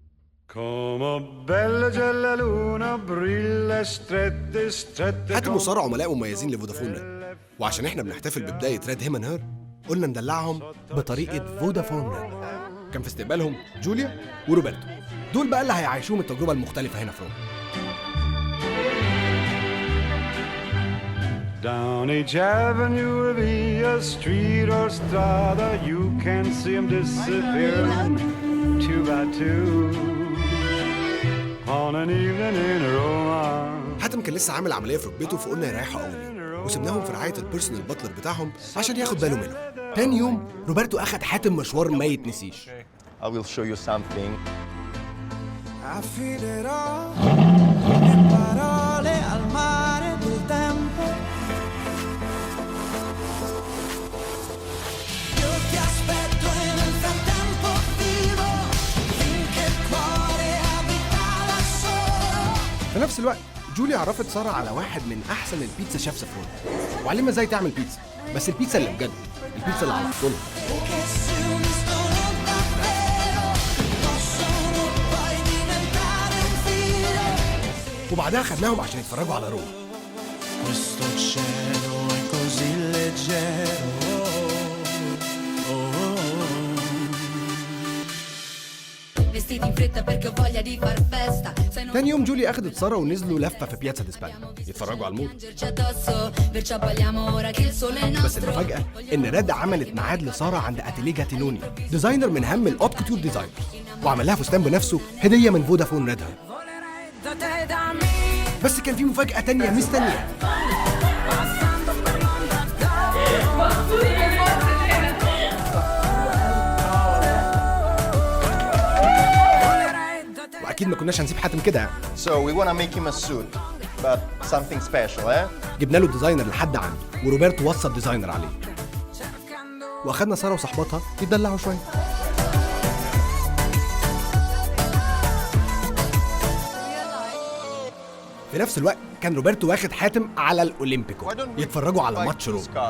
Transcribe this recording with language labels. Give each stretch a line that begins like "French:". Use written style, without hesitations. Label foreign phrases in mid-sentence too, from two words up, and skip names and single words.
Arabic: حاتم وسارة عملاء مميزين لفودافون ريد، وعشان احنا بنحتفل ببداية
English: Red Him and Her
Arabic: قلنا ندلعهم بطريقة فودافون ريد. كان في استقبالهم جوليا وروبرتو، دول بقى اللي هيعيشوهم التجربة المختلفة هنا في روما.
English: Down each avenue, via street or strada, you can see them disappearing two by two on an evening in Roma.
Arabic: حاتم كان لسه عامل عملية في ركبته، فقلنا يريحوا أول يوم وسبناهم في رعاية
English: personal butler
Arabic: بتاعهم عشان ياخد باله منهم. تاني يوم روبرتو أخد حاتم مشوار ما يتنسيش.
English: I will show you something. I feel it all,
Italian: le parole al mare del tempo. Io ti aspetto e nel frattempo vivo finché il cuore abita da solo.
Arabic: في نفس الوقت جوليا عرفت سارة على واحد من أحسن البيتزا شيفs في روما، وعلمها ازاي تعمل بيتزا، بس البيتزا اللي بجد، البيتزا اللي على الفرن.
Italian: Che si uniscono davvero, possono poi diventare un filo.
Arabic: وبعدها خدناهم عشان يتفرجوا على روما.
Italian: Questo cielo è così leggero. Vestiti in fretta perché ho voglia di far festa.
Arabic: تاني يوم جوليا أخدت سارة ونزلوا لفة في بياتزا ديسبانيا يتفرجوا على الموت. بس المفاجأة إن ريد عملت ميعاد لسارة عند أتيليه جاتينوني، ديزاينر من أهم
French: haute couture
Arabic: ديزاينرز، وعمل لها فستان بنفسه هدية من فودافون ريد. بس كان في مفاجأة تانية مستنية. واكيد ما كناش هنسيب حاتم كده.
English: So we want to make him a suit, but something special, eh?
Arabic: جبنا له ديزاينر لحد عنده، وروبرتو وصل ديزاينر عليه، واخدنا ساره وصاحبتها يتدلعوا شويه. في نفس الوقت كان روبرتو واخد حاتم على الاولمبيكو يتفرجوا على ماتش روما.